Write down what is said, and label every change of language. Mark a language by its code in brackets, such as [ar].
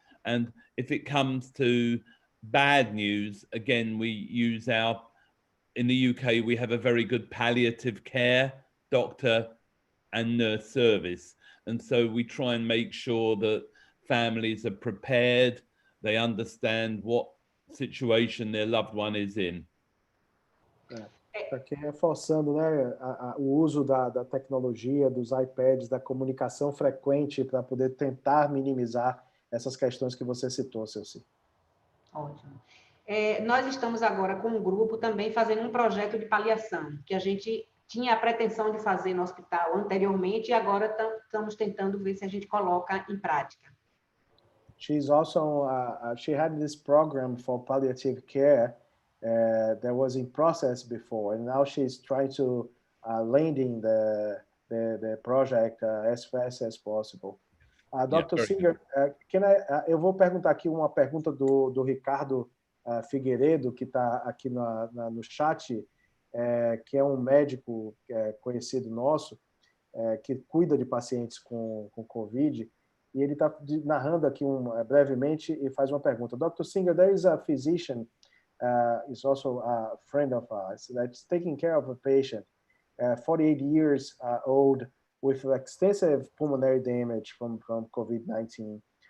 [en] And if it comes to bad news, again, we use in the UK, we have a very good palliative care doctor and nurse service. And so we try and make sure that families are prepared, they understand what situation their loved one is in. [pt] Aqui reforçando, né, o uso da tecnologia, dos iPads, da comunicação frequente para poder tentar minimizar essas questões que você citou, Celci. Ótimo. Nós estamos agora com um grupo também fazendo um projeto de paliação, que a gente tinha a pretensão de fazer no hospital anteriormente e agora estamos tentando ver se a gente coloca em prática. [en] She's also, she had this program for palliative care that was in process before, and now she's trying to landing the project as fast as possible. [pt] Dr. Singer, eu vou perguntar aqui uma pergunta do Ricardo Figueiredo, que está aqui no chat, que é um médico conhecido nosso, que cuida de pacientes com Covid, e ele está narrando aqui brevemente e faz uma pergunta. [en] Dr. Singer, there is a physician, is also a friend of ours, that's taking care of a patient, 48 years old, with extensive pulmonary damage from COVID-19.